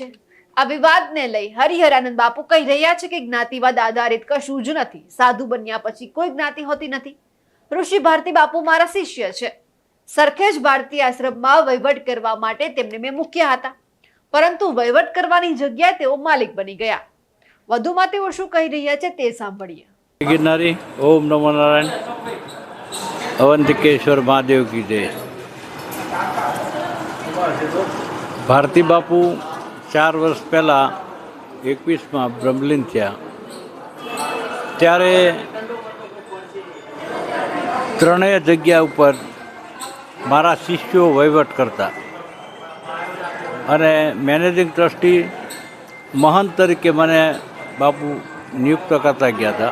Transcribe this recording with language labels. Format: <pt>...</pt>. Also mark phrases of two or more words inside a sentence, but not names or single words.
<gu>આ વિવાદને લઈ હરિહરાનંદ બાપુ કહી રહ્યા છે કે જ્ઞાતિવાદ આધારિત કશું જ નથી. સાધુ બન્યા પછી કોઈ જ્ઞાતિ હોતી નથી. ઋષિ ભારતી બાપુ મારા શિષ્ય છે. સરખેજ ભારતીય આશ્રમમાં વહીવટ કરવા માટે તેમને મેં મૂક્યા હતા, પરંતુ વહીવટ કરવાની જગ્યાએ તેઓ માલિક બની ગયા. વધુમાં તેઓ શું કહી રહ્યા છે તે સાંભળીએ.</gu> <hi>गिरनारी ओम नमो नारायण अवंतिकेश्वर महादेव की जय.</hi> <gu>ભારતી બાપુ 4 વર્ષ પહેલાં 21માં બ્રહ્મલીન થયા ત્યારે ત્રણેય જગ્યા ઉપર મારા શિષ્યો વહીવટ કરતા અને</gu> <en>managing trustee</en> <gu>મહંત તરીકે મને બાપુ નિયુક્ત કરતા ગયા હતા.</gu>